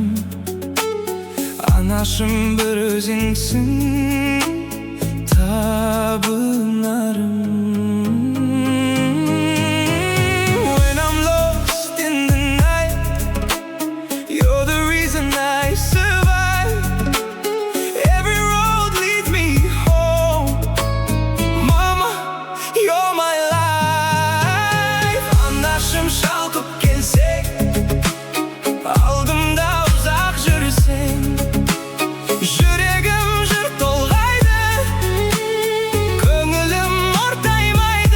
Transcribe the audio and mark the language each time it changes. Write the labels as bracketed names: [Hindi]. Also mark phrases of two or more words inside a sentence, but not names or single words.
[Kazakh] Анашым, бір өзіңсің, табынарым. [English] When I'm lost in the night, you're the reason I survive. Every road leads me home. Mama, you're my life. [Kazakh] Anlaşım şalkıp gelsek, aldımda uzak жүрсең. Жүрегім жыр толғайды, көңілім ортаймайды.